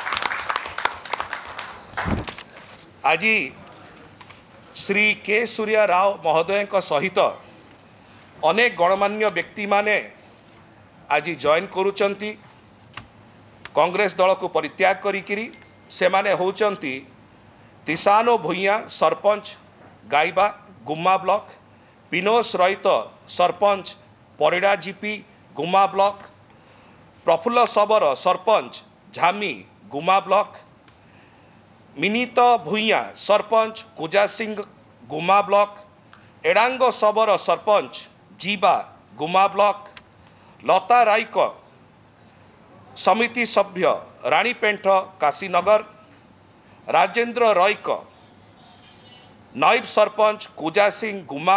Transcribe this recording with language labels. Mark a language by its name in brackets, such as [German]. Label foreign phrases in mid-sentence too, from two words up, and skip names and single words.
[Odia] ଆଜି ଶ୍ରୀ କେ ସୂର୍ଯ୍ୟରାଓ ମହୋଦୟ ସହିତ ଅନେକ ଗଣମାନ୍ୟ ବ୍ୟକ୍ତି ମାନେ ଆଜି ଜଏନ କରୁଛନ୍ତି କଂଗ୍ରେସ ଦଳ କୁ ପରିତ୍ୟାଗ କରି ସେ ମାନେ ହେଉଛନ୍ତି ତିସାନୋ ଭୁୟାଁ ସରପଞ୍ଚ ଗାଇବା ଗୁମ୍ମା ବ୍ଲକ ପିନୋସ ରହିତ ସରପଞ୍ଚ ପରିଡ଼ା ଜିପି ଗୁମ୍ମା ବ୍ଲକ ପ୍ରଫୁଲ୍ଲ ସବର ସରପଞ୍ଚ ଝାମୀ ଗୁମ୍ମା ବ୍ଲକ ମିନୀତ ଭୁୟାଁ ସରପଞ୍ଚ କୁଜା ସିଂହ ଗୁମ୍ମା ବ୍ଲକ ଏଡାଙ୍ଗ ସବର ସରପଞ୍ଚ ଜୀବା ଗୁମ୍ମା ବ୍ଲକ ଲତା ରାଇକ ସମିତି ସଭ୍ୟ ରାଣୀପେଣ୍ଠ କାଶୀନଗର ରାଜେନ୍ଦ୍ର ରଈକ ନାୟବ ସରପଞ୍ଚ କୁଜା ସିଂହ ଗୁମ୍ମା